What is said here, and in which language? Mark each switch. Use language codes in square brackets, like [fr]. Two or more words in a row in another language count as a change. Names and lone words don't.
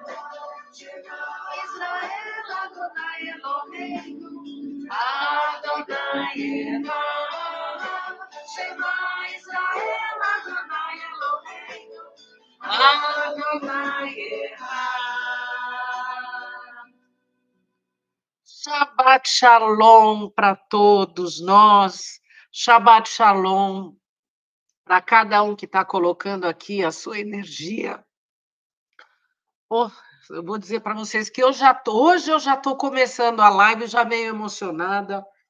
[he] שמע ישראל, אדוני אלוהינו, אדוני אחד. שמע ישראל, אדוני אלוהינו, אדוני אחד. שבת שלום [pt] para todos nós. [he] שבת שלום [pt] para cada um que está colocando aqui a sua energia. Oh, eu vou dizer para vocês que hoje eu já estou começando a live, já meio emocionada.